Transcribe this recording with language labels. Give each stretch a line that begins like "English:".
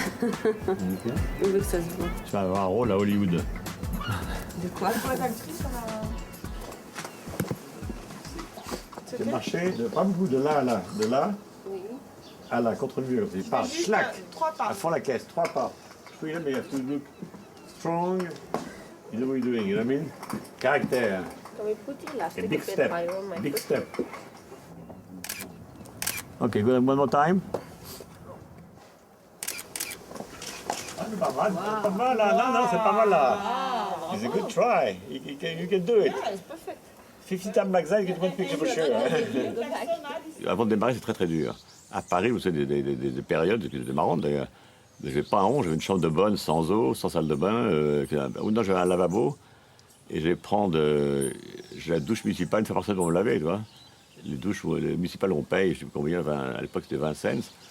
French: On veut que ça se voit. Tu vas avoir un rôle à Hollywood. De quoi? C'est marché de pas beaucoup, de là à là. De là à là, contre le mur. Il part, schlac, à fond la caisse, 3 pas.
English: Freedom, you have to look strong. You know what you're doing, you know what I mean? Caractère. A big step, big step. Okay, good, one more time.
French: Ah, c'est pas mal, c'est pas mal là. Non, c'est pas mal là.
English: It's a good try. You can do it. 50 times like that, you get one picture for sure.
French: Avant de démarrer, c'est très très dur. À Paris, vous savez, des périodes, c'était marrant d'ailleurs. J'avais pas un rond, j'avais une chambre de bonne, sans eau, sans salle de bain. Non, j'avais un lavabo. Et je vais prendre la douche municipale une fois par semaine pour me laver, tu vois. Les douches municipales, on paye, je sais plus combien, à l'époque c'était 20 cents.